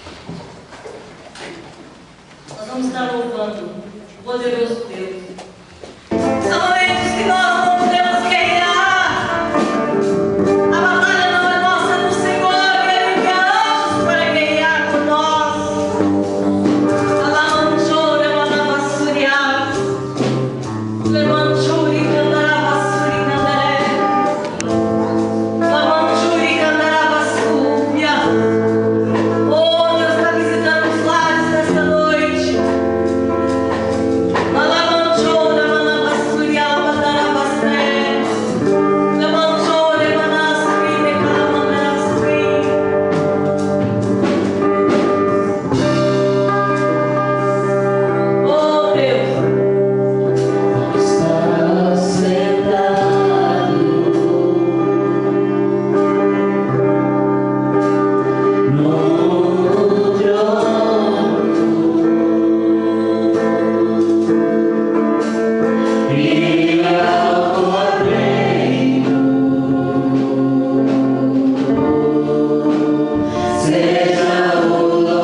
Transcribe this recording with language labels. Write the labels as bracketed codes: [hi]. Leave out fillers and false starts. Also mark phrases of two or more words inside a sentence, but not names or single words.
[pt] Nós vamos estar louvando o poderoso Deus. São momentos que nós não podemos guerrear. A batalha não é nossa, é do Senhor. Ele envia anjos para guerrear por nós. Alamanchora, manavassuriá. Lemanchuri, candaravassuri, candaré. Lamanchuri, candaravassúria. Oh, Deus está visitando os lares nesta noite. Alamanchora, manavassuriá, mandaravassé. Lamanchora, manassuri, decalamandassuri. Oh, Deus. Está sentado no trono e ao cordeiro seja o